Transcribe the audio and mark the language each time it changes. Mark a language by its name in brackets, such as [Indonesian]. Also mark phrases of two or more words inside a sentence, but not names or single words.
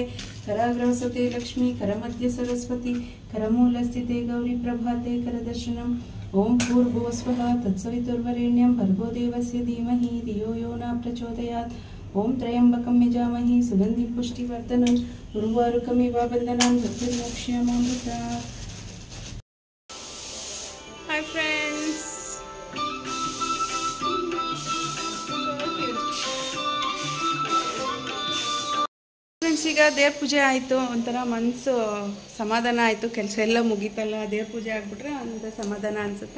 [Sanskrit] कराग्रहसते लक्ष्मी करमध्य सरस्वती करमूलस्थिते गौरी प्रभाते करदर्शनम्. ओम भूर्भुवस्वः तत्सवितुर्वरेण्यं भर्गो देवस्य धीमहि धियो यो न प्रचोदयात्. ओम त्र्यंबकं यजामहे सुगंधिं पुष्टिवर्धनं उर्वारुकमिव बन्धनं मृत्युर्मोक्षयमामृतात्. [English] hi friends, [Kannada] ಈಗ ದೇವ್ರ ಪೂಜೆ ಆಯಿತು. ಒಂಥರ ಮನಸ್ಸು ಸಮಾಧಾನ ಆಯಿತು. ಕೆಲಸ ಎಲ್ಲ ಮುಗೀತಲ್ಲ, ದೇವ್ರ ಪೂಜೆ ಆಗಿಬಿಟ್ರೆ ಒಂದು ಸಮಾಧಾನ ಅನಿಸುತ್ತೆ.